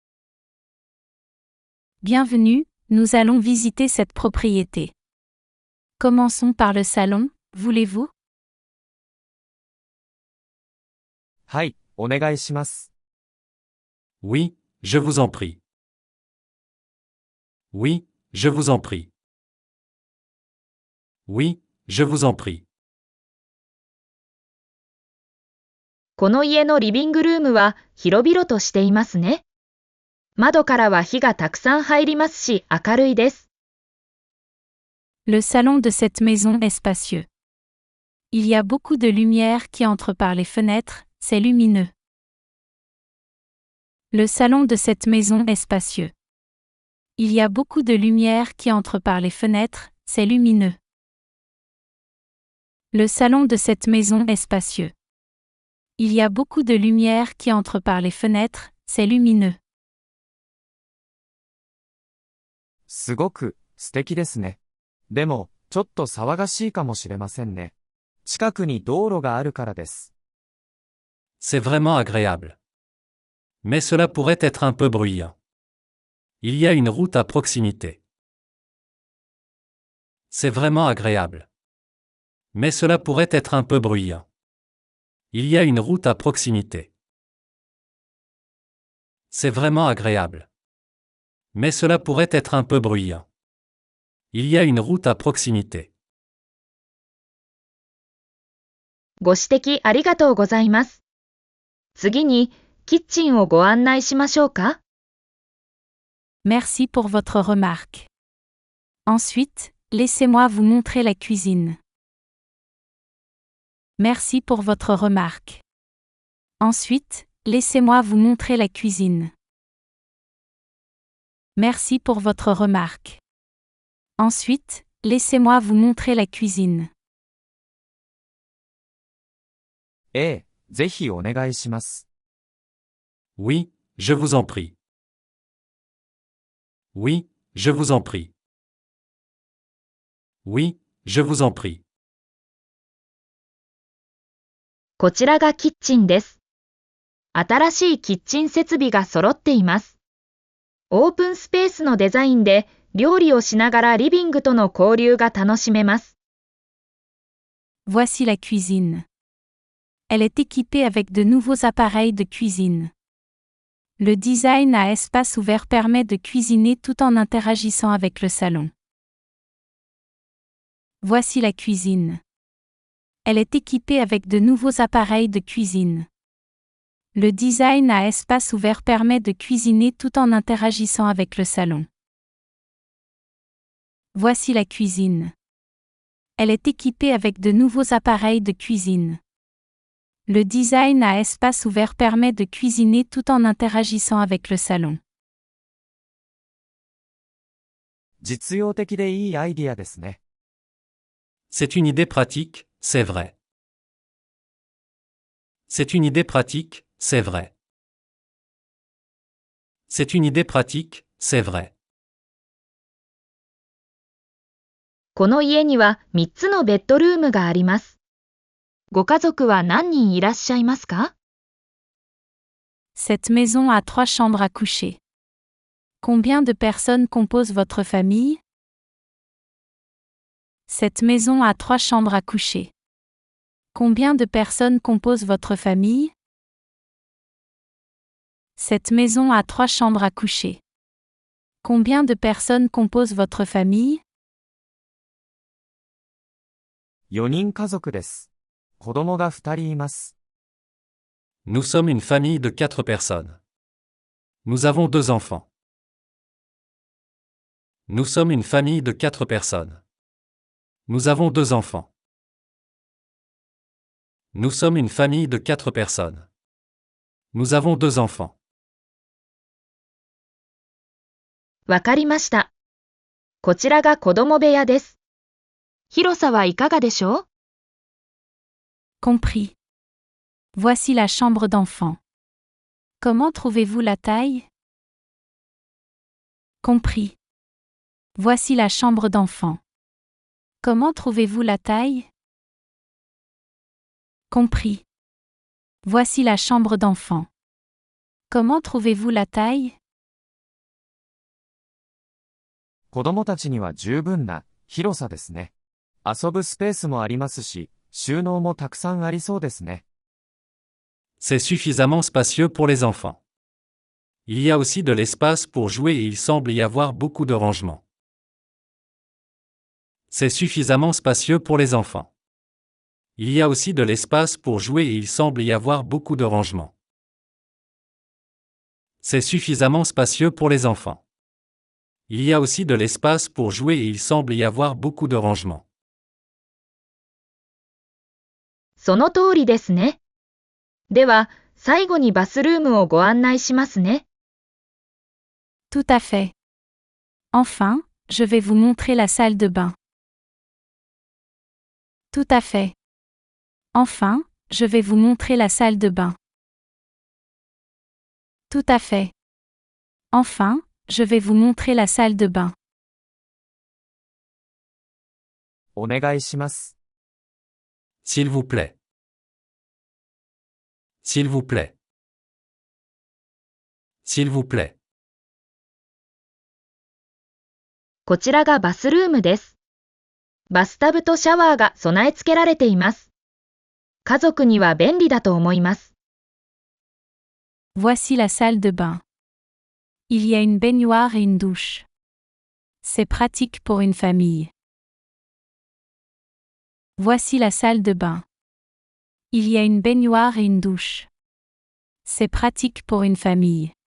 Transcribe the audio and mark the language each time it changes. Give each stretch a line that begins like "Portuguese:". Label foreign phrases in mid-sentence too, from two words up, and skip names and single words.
French: Bienvenue, nous allons visiter cette propriété. Commençons par le salon, voulez-vous?
Japanese: はい、お願いします。
French: Oui, je vous en prie. Oui, je vous en prie. Oui, je vous en prie.
Japanese: この家のリビングルームは広々としていますね。窓からは火がたくさん入りますし明るいです。
French: Le salon de cette maison est spacieux. Il y a beaucoup de lumière qui entre par les fenêtres, c'est lumineux. Le salon de cette maison est spacieux. Il y a beaucoup de lumière qui entre par les fenêtres, c'est lumineux. Le salon de cette maison est spacieux. Il y a beaucoup de lumière qui entre par les fenêtres, c'est lumineux.
Japanese: すごく素敵ですね。でも、ちょっと騒がしいかもしれませんね。近くに道路があるからです。
French: C'est vraiment agréable. Mais cela pourrait être un peu bruyant. Il y a une route à proximité. C'est vraiment agréable. Mais cela pourrait être un peu bruyant. Il y a une route à proximité. C'est vraiment agréable. Mais cela pourrait être un peu bruyant. Il y a une route à proximité.
Japanese: ご指摘ありがとうございます。次に、キッチンをご案内しましょうか？
French: Merci pour votre remarque. Ensuite, laissez-moi vous montrer la cuisine. Merci pour votre remarque. Ensuite, laissez-moi vous montrer la cuisine. Merci pour votre remarque. Ensuite, laissez-moi vous montrer la cuisine.
Japanese: ええ、ぜひお願いします。
French: Oui, je vous en prie. Oui, je vous en prie. Oui, je vous en prie.
Japanese: こちらがキッチンです。新しいキッチン設備が揃っています。オープンスペースのデザインで料理をしながらリビングとの交流が楽しめます。
French: Voici la cuisine. Elle est équipée avec de nouveaux appareils de cuisine. Le design à espace ouvert permet de cuisiner tout en interagissant avec le salon. Voici la cuisine. Elle est équipée avec de nouveaux appareils de cuisine. Le design à espace ouvert permet de cuisiner tout en interagissant avec le salon. Voici la cuisine. Elle est équipée avec de nouveaux appareils de cuisine. Le design à espace ouvert permet de cuisiner tout en interagissant avec le salon.
Japanese: 実用的でいいアイディアですね。
French: C'est une idée pratique, c'est vrai. C'est une idée pratique, c'est vrai. C'est une idée pratique, c'est vrai.
Japanese: この家には3つのベッドルームがあります。ご家族は何人いらっしゃいますか？
French: Cette maison a 3 chambres à coucher. Combien de personnes composent votre famille? Cette maison a 3 chambres à coucher. Combien de personnes composent votre famille? Cette maison a 3 chambres à coucher. Combien de personnes composent votre famille?
Japanese: 4 人家族です。子供が2人います。
French: Nous sommes une famille de 4 personnes. Nous avons 2 enfants. Nous sommes une famille de 4 personnes. Nous avons 2 enfants. Nous sommes une famille de 4 personnes. Nous avons 2 enfants.
Japanese: わかりました。こちらが子供部屋です。広さはいかがでしょう？
French: Compris. Voici la chambre d'enfant. Comment trouvez-vous la taille? Compris. Voici la chambre d'enfant. Comment trouvez-vous la taille? Compris. Voici la chambre d'enfant. Comment trouvez-vous la taille?
Japanese: 子供たちには十分な広さですね。遊ぶスペースもありますし、収納もたくさんありそうですね。
French: C'est suffisamment spacieux pour les enfants. Il y a aussi de l'espace pour jouer et il semble y avoir beaucoup de rangement. C'est suffisamment spacieux pour les enfants. Il y a aussi de l'espace pour jouer et il semble y avoir beaucoup de rangement. C'est suffisamment spacieux pour les enfants. Il y a aussi de l'espace pour jouer et il semble y avoir beaucoup de rangement.
Japanese: その通りですね。では、最後にバスルームをご案内しますね。
French: Tout à fait. Enfin, je vais vous montrer la salle de bain. Tout à fait. Enfin, je vais vous montrer la salle de bain. Tout à fait. Enfin, je vais vous montrer la salle de bain.
Japanese: お願いします。
French: S'il vous plaît. S'il vous plaît. S'il vous plaît.
Japanese: こちらがバスルームです。バスタブとシャワーが備え付けられています。家族には便利だと思います。
French: Voici la salle de bain. Il y a une baignoire et une douche. C'est pratique pour une famille. Voici la salle de bain. Il y a une baignoire et une douche. C'est pratique pour une famille.